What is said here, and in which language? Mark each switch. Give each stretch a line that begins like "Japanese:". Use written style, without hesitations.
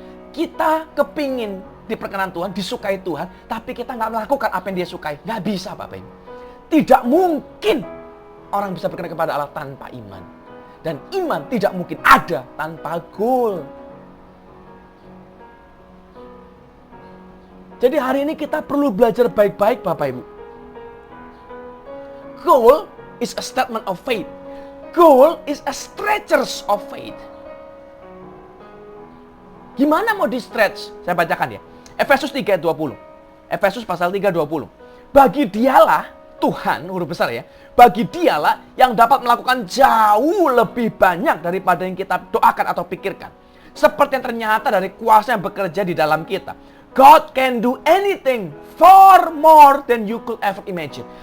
Indonesian: Kita kepingin diperkenan Tuhan, disukai Tuhan, tapi kita nggak melakukan apa yang dia sukai. Nggak bisa Bapak Ibu. Tidak mungkin orang bisa berkenan kepada Allah tanpa iman. Dan iman tidak mungkin ada tanpa goal. Jadi hari ini kita perlu belajar baik-baik Bapak Ibu.
English: Goal is a statement of faith. Goal is a stretchers of faith.
Indonesian: Gimana mau di-stretch? Saya bacakan ya. Efesus 3:20. Efesus pasal 3:20. Bagi dialah Tuhan, huruf besar ya. Bagi dialah yang dapat melakukan jauh lebih banyak daripada yang kita doakan atau pikirkan. Seperti yang ternyata dari kuasa yang bekerja di dalam kita.
English: God can do anything far more than you could ever imagine.